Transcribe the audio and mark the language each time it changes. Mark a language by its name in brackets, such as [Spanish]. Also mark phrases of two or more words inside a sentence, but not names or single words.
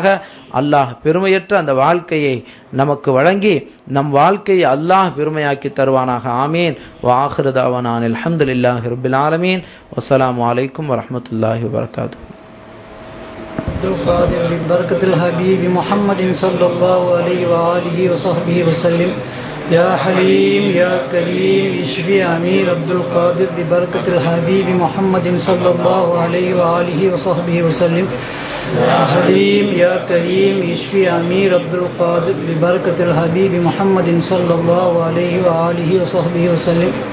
[Tamil] அல்லாஹ் பெருமையற்ற அந்த வாழ்க்கையை நமக்கு வழங்கி நம் வாழ்க்கையை அல்லாஹ் பெருமையாக்கி தருவானாக. ஆமீன். [Arabic] وآخر دعوانا الحمد لله رب العالمين. والسلام عليكم ورحمة الله وبركاته. عبد القادر ببركة الحبيب محمد صلى الله عليه وآله وصحبه وسلم. يا حليم يا كريم اشفي أمير عبد القادر ببركة الحبيب محمد صلى الله عليه وآله وصحبه وسلم. يا حليم يا كريم اشفي أمير عبد القادر ببركة الحبيب محمد صلى الله عليه وآله وصحبه وسلم.